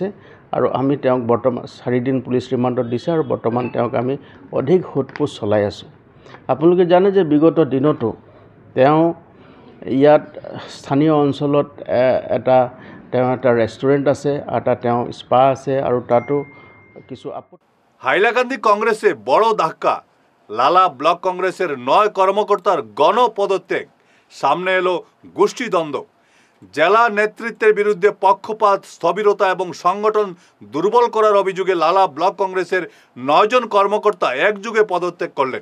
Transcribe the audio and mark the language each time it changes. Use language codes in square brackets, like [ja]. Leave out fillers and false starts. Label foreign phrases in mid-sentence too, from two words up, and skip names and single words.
[as] আৰু আমি তেওঁক বৰ্তমান 4 দিন পুলিচ ৰিমাণ্ডত দিছে। আৰু বৰ্তমান তেওঁক আমি অধিক সোধপোছ চলাই আছোঁ। আপোনালোকে জানে যে বিগত দিনতো তেওঁ ইয়াত স্থানীয় অঞ্চলত তেওঁ এটা ৰেষ্টুৰেণ্ট আছে, তেওঁ স্পা আছে, আৰু তাতো কিছু [bn] হাইলাকান্দি কংগ্রেসে বড় ধাক্কা, লালা ব্লক কংগ্রেসের 9 কর্মকর্তার গণপদত্যাগ, সামনে এলো গোষ্ঠীদ্বন্দ্ব। জেলা নেতৃত্বের বিরুদ্ধে পক্ষপাত, স্থবিরতা এবং সংগঠন দুর্বল করার অভিযোগে লালা ব্লক কংগ্রেসের 9 জন কর্মকর্তা একযোগে পদত্যাগ করলেন।